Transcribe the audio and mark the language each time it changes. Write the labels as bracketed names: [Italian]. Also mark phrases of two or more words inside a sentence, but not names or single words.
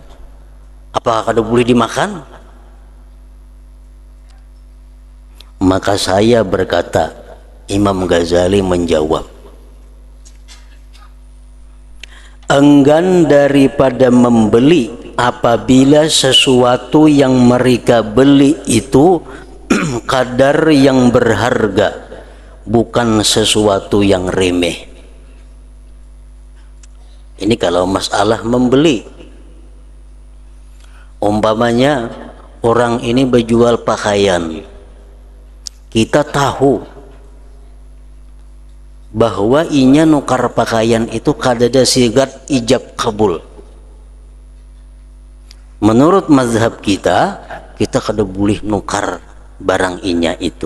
[Indonesian] Apakah kada boleh dimakan? Maka saya berkata, Imam Ghazali menjawab, enggan daripada membeli apabila sesuatu yang mereka beli itu kadar yang berharga, bukan sesuatu yang remeh. Ini kalau masalah membeli. Umpamanya orang ini berjual pakaian, kita tahu bahwa [Banjar] inya nukar [Indonesian] pakaian itu kadada sigat ijab kabul. [Banjar] Menurut mazhab kita kada boleh nukar barang inya itu.